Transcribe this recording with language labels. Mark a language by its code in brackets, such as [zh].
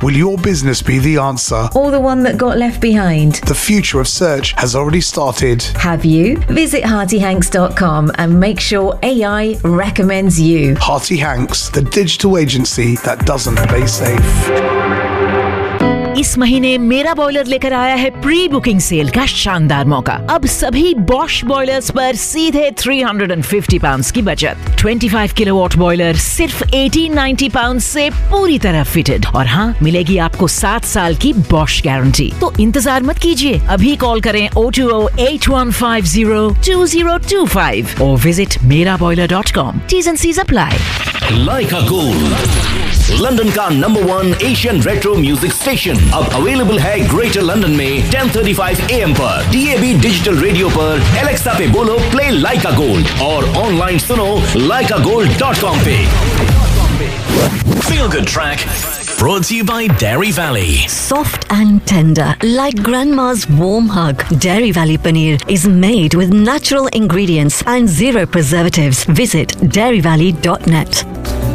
[en] Will your business be the answer? Or the one that got left behind? The future of search has already started. Have you? Visit HartyHanks.com and make sure AI recommends you. Harty Hanks, the digital agency that doesn't play safe. [hi] इस महीने मेरा boiler लेकर आया है pre booking cell का शानदार मौका। अब सभी बॉश बॉयलर्स पर सीधे £350 की बचत। 25 किलोवाट बॉयलर सिर्फ 1890 पाउंड से पूरी तरह फिटेड, और हाँ, मिलेगी आपको 7 साल की बॉश गारंटी। तो इंतजार मत कीजिए, अभी कॉल करें 02081502025 और visit meraboiler.com। [en] T's and C's apply। [hi] Like a Gold, London का number one Asian retro music station, अब अवेलेबल है ग्रेटर लंदन में 10:35 AM पर DAB डिजिटल रेडियो पर। एलेक्सा पे बोलो प्ले लाइक अ गोल्ड और ऑनलाइन सुनो likeagold.com पे। [en] Feel good track brought to you by Dairy Valley. Soft and tender, like grandma's warm hug, Dairy Valley paneer is made with natural ingredients and zero preservatives. Visit dairyvalley.net.